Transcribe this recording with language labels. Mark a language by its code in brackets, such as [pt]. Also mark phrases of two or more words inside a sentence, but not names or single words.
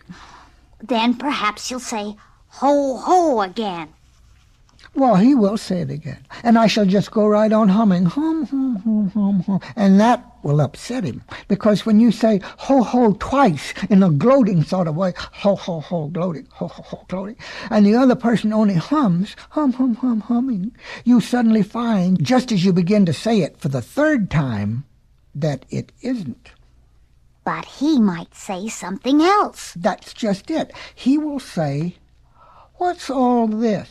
[en] Then perhaps you'll say, ho, ho again. Well, he will say it again, and I shall just go right on humming, hum, hum, hum, hum, hum, and that will upset him, because when you say ho, ho twice in a gloating sort of way, ho, ho, ho, gloating, ho, ho, ho, gloating, and the other person only hums, hum, hum, hum, humming, you suddenly find, just as you begin to say it for the third time, that it isn't. But he might say something else. That's just it. He will say, what's all this?